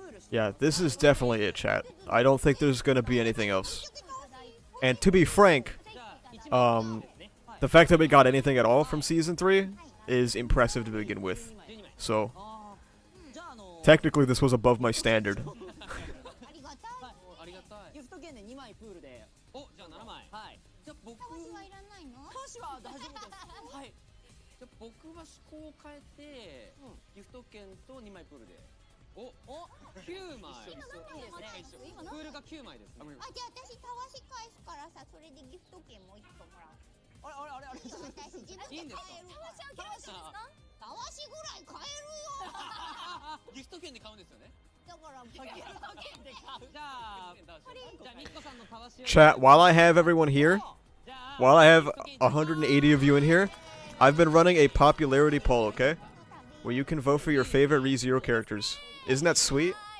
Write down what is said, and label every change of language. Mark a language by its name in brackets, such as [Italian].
[English] Yeah, this is definitely it, chat. I don't think there's gonna be anything else. And to be frank, the fact that we got anything at all from Season 3 is impressive to begin with. So, technically this was above my standard. [Japanese] ありがたい。ギフト券で2枚プールで。お、じゃあ7枚。はい。じゃあ僕。たわしはいらないの？たわしは大丈夫です。はい。じゃあ僕は思考を変えて、ギフト券と2枚プールで。お、9枚。プールが9枚ですね。あ、じゃあ私たわし返すからさ、それでギフト券も1個もらう。あれ。私自分で買えるから。たわしぐらい買えるよ。ギフト券で買うんですよね。だからギフト券で買う。じゃあニッコさんのたわしを。 [English] Chat, while I have everyone here, while I have 180 of you in here, I've been running a popularity poll, okay? Where you can vote for your favorite ReZero characters. Isn't that sweet?